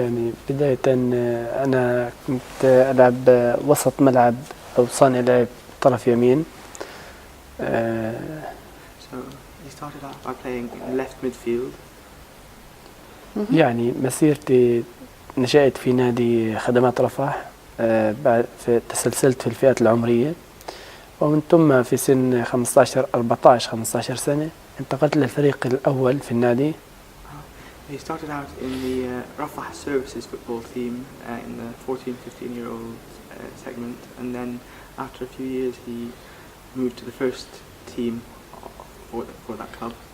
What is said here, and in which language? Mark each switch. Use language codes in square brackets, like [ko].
[ar] يعني بداية أنا كنت ألعب وسط ملعب أو صانع لعب طرف يمين. [en] So he started out by playing in left midfield. [ar] يعني مسيرتي نشأت في نادي خدمات رفح، بعد تسلسلت في الفئات العمرية، ومن ثم في سن 15 سنة انتقلت للفريق الأول في النادي. [en] He started out in the Rafah Services football team in the 14-15-year-old segment, and then after a few years he moved to the first team for that club.